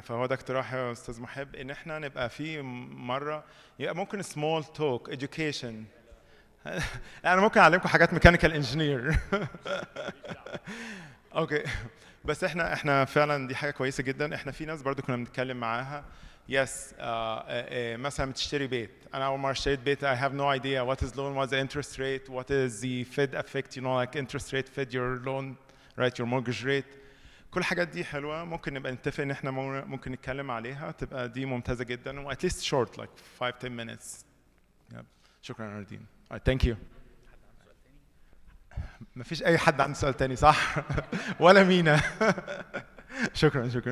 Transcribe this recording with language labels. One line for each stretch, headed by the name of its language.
Arabic: فهو ده اقتراح يا استاذ محب، ان احنا نبقى في مره يبقى ممكن سمول توك education. انا ممكن اعلمكم حاجات ميكانيكال انجينير. اوكي، بس احنا فعلا دي حاجه كويسه جدا. احنا في ناس برضو كنا بنتكلم معاها. يس مثلا بتشتري بيت. انا اول مره اشتريت بيت
English: I have no idea what is loan, what's the interest rate, what is the Fed effect, like interest rate Fed your loan, right, your mortgage rate.
Arabic: كل الحاجات دي حلوه، ممكن نبقى نتفق ان احنا ممكن نتكلم عليها، تبقى دي ممتازه جدا و
English: at least short like 5-10 minutes. Yep.
Arabic: شكرا
English: ناردين. Thank you.
Arabic: مفيش اي حد عنده سؤال تاني صح؟ ولا مينا. شكرا.